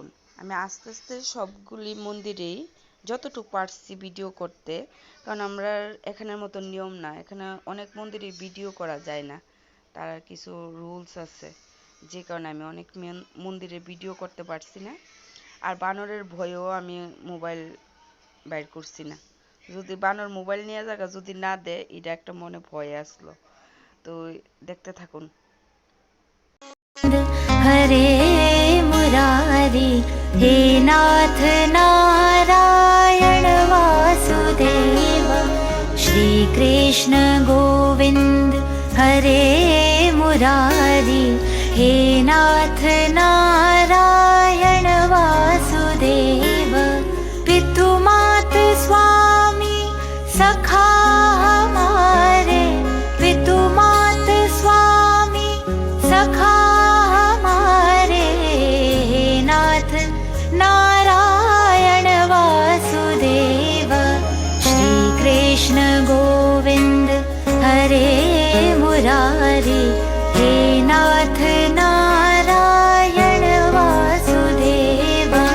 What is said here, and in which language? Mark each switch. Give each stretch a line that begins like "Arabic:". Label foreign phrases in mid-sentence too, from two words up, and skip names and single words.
Bangla: আমি আস্তে আস্তে সবগুলি মন্দিরেই যতটুকু পারছি ভিডিও করতে, কারণ আমরা এখানের মতো নিয়ম না, এখানে অনেক মন্দিরে ভিডিও করা যায় না, তার কিছু রুলস আছে, যে কারণে আমি অনেক মন্দিরে ভিডিও করতে পারছি না। আর বানরের ভয়েও আমি মোবাইল বাইর করছি না, যদি বানর মোবাইল নিয়ে যাগা যদি না দেয়, এটা একটা মনে ভয় আসলো। তো দেখতে থাকুন।
Hindi: हरे मुरारी हे नाथ नारायण वासुदेव, श्री कृष्ण गोविंद हरे मुरारी हे नाथ नारायण वासुदेव, पितु मात स्वामी सखा हमारे, पितु मात स्वामी सखा नारायण वासुदेव, श्री कृष्ण गोविंद हरे मुरारी हे नाथ नारायण वासुदेव,